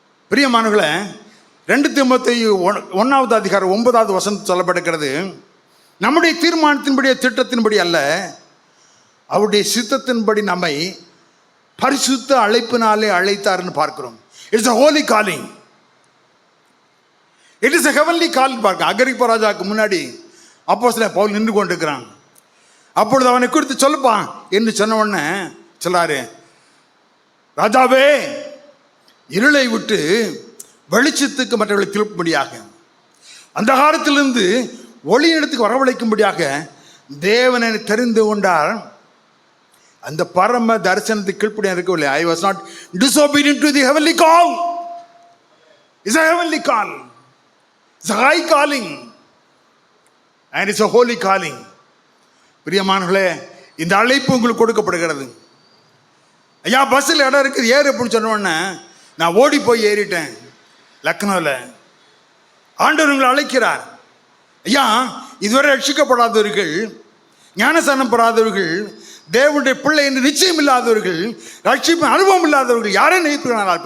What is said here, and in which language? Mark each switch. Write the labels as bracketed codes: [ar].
[ta] பிரியமானவர்களே, 2 தீமோத்தேயு 1வது அதிகாரம் 9வது வசனம் சொல்லப்படுகிறது. நம்முடைய தீர்மானத்தின்படி திட்டத்தின்படி அல்ல, அவருடைய சித்தத்தின்படி நம்மை பரிசுத்த அழைப்பினாலே அழைத்தார்னு பார்க்கிறோம். [en] It's a holy calling. It is a heavenly calling [ta] பார்க்க. அகிரிப்பா ராஜாவுக்கு முன்னாடி அப்போஸ்தலன் பவுல் நின்று கொண்டிருக்கிறான். அப்பொழுது அவனை குறித்து சொல்லுப்பான் என்று சொன்ன உடனே சொல்லாரு, ராஜாவே இருளை விட்டு வெளிச்சத்துக்கு மற்றவர்களை திருப்பும்படியாக, அந்தகாரத்திலிருந்து ஒளியிடத்துக்கு வரவழைக்கும்படியாக தேவனை தெரிந்து கொண்டார். அந்த பரம தரிசனத்துக்கு கீழ்ப்படியாக இருக்கவில்லை. [en] I was not disobedient to the heavenly call. It's a heavenly call. It's a high calling and it's a holy calling. [ta] பிரியமானவர்களே, இந்த அழைப்பு உங்களுக்கு கொடுக்கப்படுகிறது. ஐயா பஸ்ஸில் இடம் இருக்குது ஏறு அப்படின்னு சொன்ன உடனே நான் ஓடி போய் ஏறிட்டேன் லக்னோவில். ஆண்டவர் உங்களை அழைக்கிறார். ஐயா இதுவரை ரட்சிக்கப்படாதவர்கள், ஞானஸ்நானம் பெறாதவர்கள், தேவனுடைய பிள்ளை என்று நிச்சயம் இல்லாதவர்கள், ரட்சிப்பு அனுபவம் இல்லாதவர்கள் யாரை நினைக்கிறார்கள்?